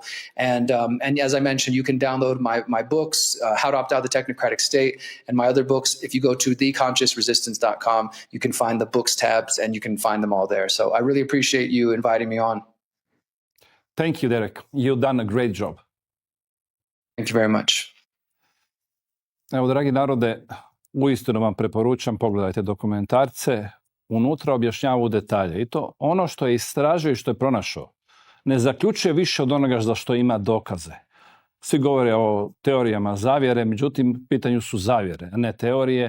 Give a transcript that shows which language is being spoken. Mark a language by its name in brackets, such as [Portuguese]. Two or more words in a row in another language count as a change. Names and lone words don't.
[English] And as I mentioned, you can download my books, How to Opt Out of the Technocratic State, and my other books. If you go to theconsciousresistance.com, you can find the books tabs and you can find them all there. So I really appreciate you inviting me on. Thank you, Derek. You've done a great job. Thank you very much. [Croatian] Evo, dragi narode, uistinu vam preporučam, pogledajte dokumentarce, unutra objašnjava detalje. I to ono što je istražio i što je pronašao. Ne zaključuje više od onoga za što ima dokaze. Svi govore o teorijama zavjere, međutim, pitanju su zavjere, a ne teorije.